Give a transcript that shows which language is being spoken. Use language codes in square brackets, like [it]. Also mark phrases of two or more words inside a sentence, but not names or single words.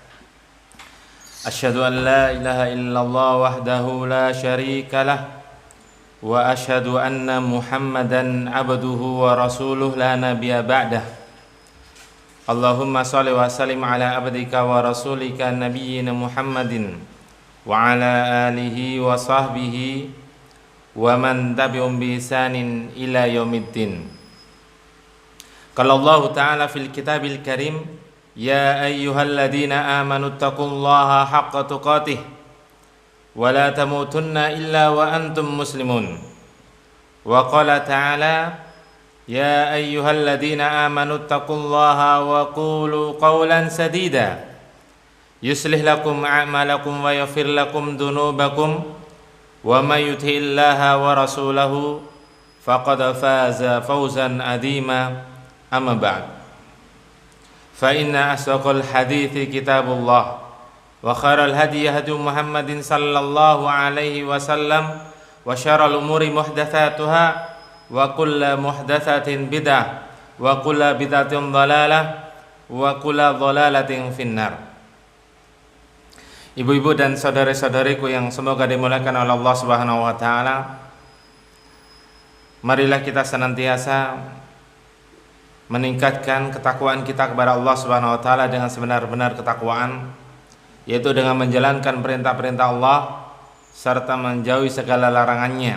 [ar] أشهد أن لا إله إلا الله وحده لا شريك له وأشهد أن محمدا عبده ورسوله لا نبي بعده. اللهم صل وسلم على عبدك ورسولك نبينا محمد وعلى آله وصحبه ومن تبعهم بإحسان إلى يوم الدين. قال الله تعالى في الكتاب الكريم يا أيها الذين آمنوا اتقوا الله حق تقاته ولا تموتن إلا وأنتم مسلمون. وقال تعالى يا أيها الذين آمنوا اتقوا الله وقولوا قولا سديدا يصلح لكم أعمالكم ويغفر لكم ذنوبكم ومن يطع الله ورسوله فقد فاز فوزا عظيما. أما بعد فإن أصدق الحديث كتاب الله وخير الهدي هدي محمد صلى الله عليه وسلم وشر الأمور محدثاتها وكل محدثة بدعة وكل بدعة ضلالة وكل ضلالة في النار. [id] Ibu-ibu dan saudara-saudariku yang semoga dimuliakan oleh Allah [ar] سبحانه وتعالى, [id] marilah kita senantiasa meningkatkan ketakwaan kita kepada Allah [ar] سبحانه وتعالى [id] dengan sebenar-benar ketakwaan, yaitu dengan menjalankan perintah-perintah Allah serta menjauhi segala larangannya.